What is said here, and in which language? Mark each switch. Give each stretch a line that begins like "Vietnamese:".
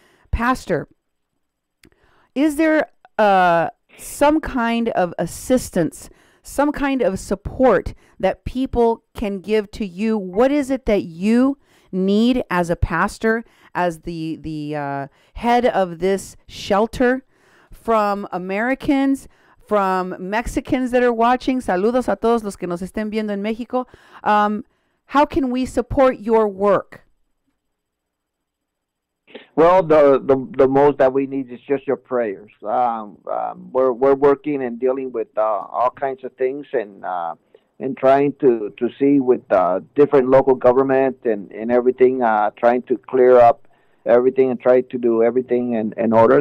English: Pastor, is there some kind of assistance, some kind of support that people can give to you? What is it that you need as a pastor, as the head of this shelter, from Americans, from Mexicans that are watching?
Spanish: Saludos a todos los que nos estén viendo en México.
English: How can we support your work? Well, the most that we need is just your prayers. We're working and dealing with all kinds of things, and trying to see with different local government and everything, trying to clear up everything and try to do everything in order.